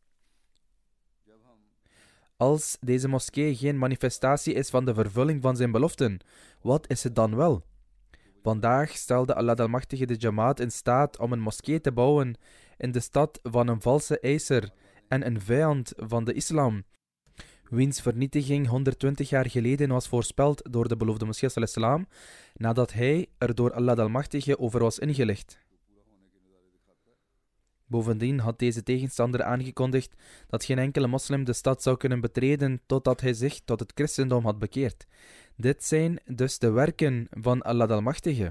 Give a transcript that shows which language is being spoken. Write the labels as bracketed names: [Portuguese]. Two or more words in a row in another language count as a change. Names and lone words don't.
[Dutch] Als deze moskee geen manifestatie is van de vervulling van zijn beloften, wat is het dan wel? Vandaag stelde Allah de Almachtige de Jamaat in staat om een moskee te bouwen in de stad van een valse eiser en een vijand van de islam, wiens vernietiging 120 jaar geleden was voorspeld door de beloofde Messias [Arabic] sallallahu alaihi wasallam, [Dutch] nadat hij er door Allah de Almachtige over was ingelicht. Bovendien had deze tegenstander aangekondigd dat geen enkele moslim de stad zou kunnen betreden totdat hij zich tot het christendom had bekeerd. Dit zijn dus de werken van Allah de Almachtige.